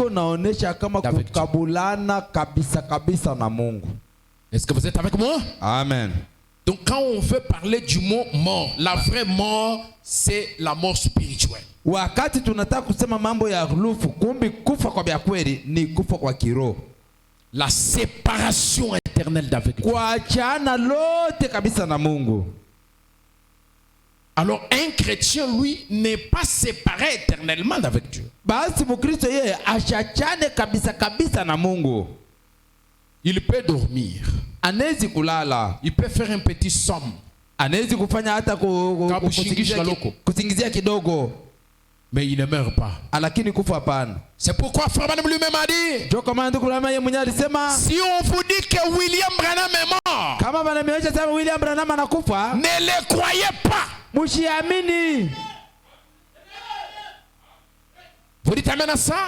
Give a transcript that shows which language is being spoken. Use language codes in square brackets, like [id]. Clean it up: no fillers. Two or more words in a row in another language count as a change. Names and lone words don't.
[sw] iko naonesha kama kukabulana kabisa kabisa na Mungu. [fr] Est-ce que vous êtes avec moi? Amen. Donc quand on veut parler du mot mort, la vraie mort, c'est la mort spirituelle. [sw] Wakati tunataka kusema mambo ya ulufu, kumbi kufa kwa vya kweli ni kufa kwa kiroho. [fr] La séparation éternelle d'avec Dieu. [sw] Kuachana lote kabisa na Mungu. [fr] Alors un chrétien, lui, n'est pas séparé éternellement d'avec Dieu. [sw] Basi Mkristo yeye ashachane kabisa kabisa na Mungu. [fr] Il peut dormir. [sw] Anaweza kulala. [fr] Il peut faire un petit somme. [sw] Anaweza kufanya hata kusingizia kidogo. [fr] Mais il ne meurt pas. [sw] Lakini kufa hapana. [fr] C'est pourquoi Frère Branham lui-même a dit, si on vous dit que William Branham est mort, ne le croyez pas. Vous dites amen à ça?